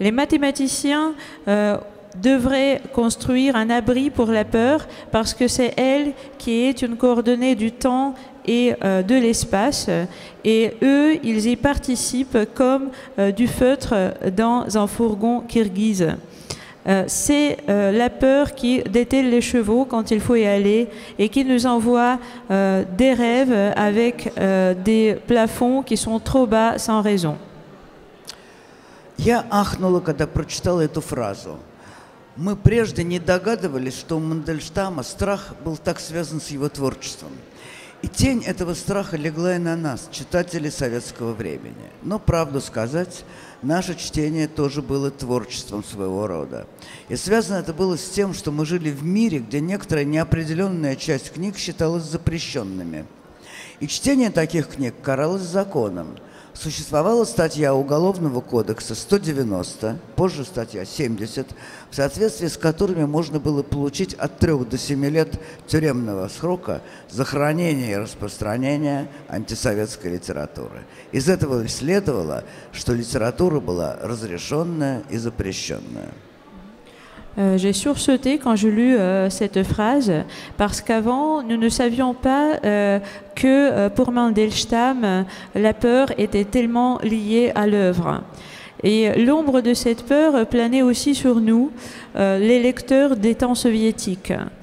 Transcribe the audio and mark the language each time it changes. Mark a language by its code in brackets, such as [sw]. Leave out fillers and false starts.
[fr] Les mathématiciens devraient construire un abri pour la peur parce que c'est elle qui est une coordonnée du temps et de l'espace, et eux, ils y participent comme du feutre dans un fourgon kirghize. C'est la peur qui dételle les chevaux quand il faut y aller et qui nous envoie des rêves avec des plafonds qui sont trop bas sans raison. [ru] Я ахнула, когда прочитала эту фразу. Мы прежде не догадывались, что у Мандельштама страх был так связан с его творчеством. И тень этого страха легла и на нас, читателей советского времени. Но, правду сказать, наше чтение тоже было творчеством своего рода. И связано это было с тем, что мы жили в мире, где некоторая неопределенная часть книг считалась запрещенными. И чтение таких книг каралось законом. Существовала статья Уголовного кодекса 190, позже статья 70, в соответствии с которыми можно было получить от 3 до 7 лет тюремного срока за хранение и распространение антисоветской литературы. Из этого следовало, что литература была разрешенная и запрещенная. [fr] J'ai sursauté quand j'ai lu cette phrase parce qu'avant, nous ne savions pas que pour Mandelstam, la peur était tellement liée à l'œuvre. Et l'ombre de cette peur planait aussi sur nous, les lecteurs des temps soviétiques.